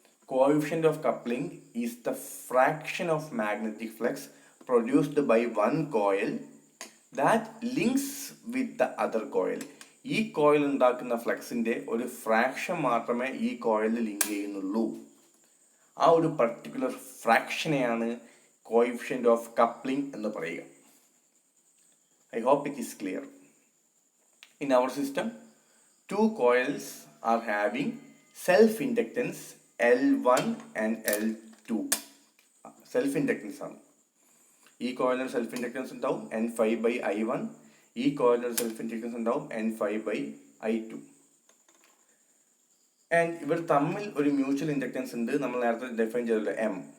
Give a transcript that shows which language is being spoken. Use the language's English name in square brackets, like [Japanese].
[English] Coefficient of coupling is the fraction of magnetic flux produced by one coil that links with the other coil. [Malayalam] ഈ coil ഉണ്ടാക്കുന്ന ഫ്ലക്സിൻ്റെ ഒരു fraction മാത്രമേ ഈ കോയിലിൽ link ചെയ്യുന്നുള്ളൂ. ആ ഒരു പർട്ടിക്കുലർ ഫ്രാക്ഷനെയാണ് കോഎഫിഷ്യന്റ് ഓഫ് കപ്ലിംഗ് എന്ന് പറയുക. [English] I hope it is clear. In our system, two coils are having self-inductance L1 and L2. [Malayalam] Self-inductance ആണ്. ഈ കോയിലിന് സെൽഫ് ഇൻഡക്റ്റൻസ് ഉണ്ടാവും N5/I1. ഈ കോയിലിന് സെൽഫ് ഇൻഡക്റ്റൻസ് ഉണ്ടാവും N5/I2. ആൻഡ് ഇവർ തമ്മിൽ ഒരു മ്യൂച്വൽ ഇൻഡക്റ്റൻസ് ഉണ്ട്. നമ്മൾ നേരത്തെ ഡിഫൈൻ ചെയ്തല്ലോ M.